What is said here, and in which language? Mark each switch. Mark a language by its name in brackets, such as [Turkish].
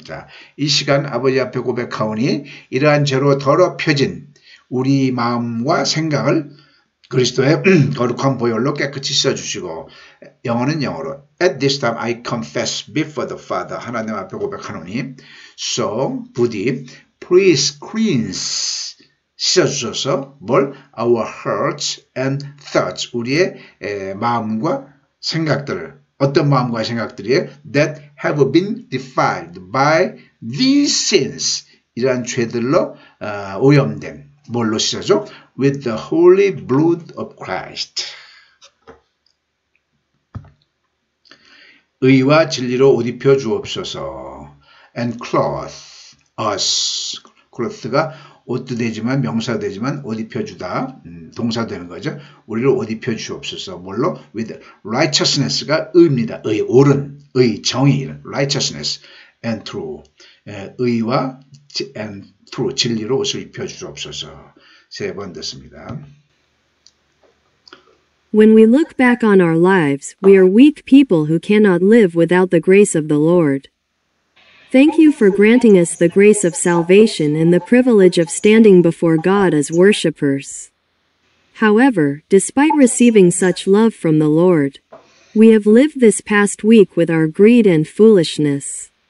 [Korean] 자, 이 시간 아버지 앞에 고백하오니 이러한 죄로 더럽혀진 우리 마음과 생각을 그리스도의 거룩한 보혈로 깨끗이 씻어주시고, 영어는 영어로 [English] At this time I confess before the Father, [Korean] 하나님 앞에 고백하노니, [English] so [Korean] 부디 [English] please cleanse, [Korean] 씻어주셔서 뭘? [English] Our hearts and thoughts, [Korean] 우리의 마음과 생각들을, 어떤 마음과 생각들이 [English] that have been defiled by these sins, [Korean] 이러한 죄들로 오염된, 뭘로 씻어줘? [English] With the holy blood of Christ. [Korean] 의와 진리로 옷 입혀 주옵소서. [English] And clothe us. [Korean] cloth가 옷도 되지만 명사도 되지만 옷 입혀 주다. 동사 되는 거죠. 우리를 옷 입혀 주옵소서. 뭘로? [English] With righteousness [Korean] 가 의입니다. 의, 옳은, 의, 정의, [English] righteousness and true. [Korean] 의와 [English] and true, [Korean] 진리로 옷을 입혀 주옵소서. 세 번 듣습니다. [English] When we look back on our lives, we are weak people who cannot live without the grace of the Lord. Thank you for granting us the grace of salvation and the privilege of standing before God as worshippers. However, despite receiving such love from the Lord, we have lived this past week with our greed and foolishness.